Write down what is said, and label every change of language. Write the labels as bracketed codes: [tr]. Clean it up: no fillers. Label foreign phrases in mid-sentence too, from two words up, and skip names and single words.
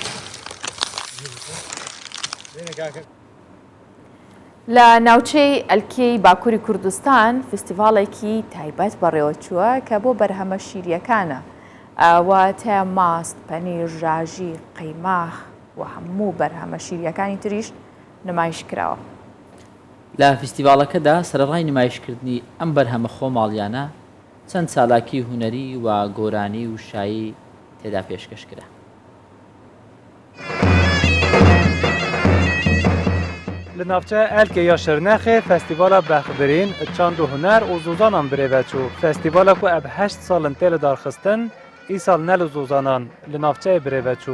[ckb] لە ناوچەی ئەلکەی باکووری کوردستان فستیڤالێکی تایبەت بەڕێوەچووە کە بۆ بەرهەمە شیریەکانە ئەواتە ماست، پەنیر، ژاژی، قەیماغ و هەموو بەرهەمە شیریەکانی تریش نمایش کراوە. لە فستیڤالەکەدا سەرڕای نمایشکردنی ئەم بەرهەمە خۆماڵیانە چەند چالاکی هونەری و گۆرانی و شایی تێدا پێشکەشکرا. [ku] Li navçeya Elkê ya Şirnexê Festîvala Bexbirîn, Çand û Huner û Zozanan birêve çû. Festîvala ku ev 8 salin tê li darxistin, îsal ne li Zozanan li navçeyê birêve çû.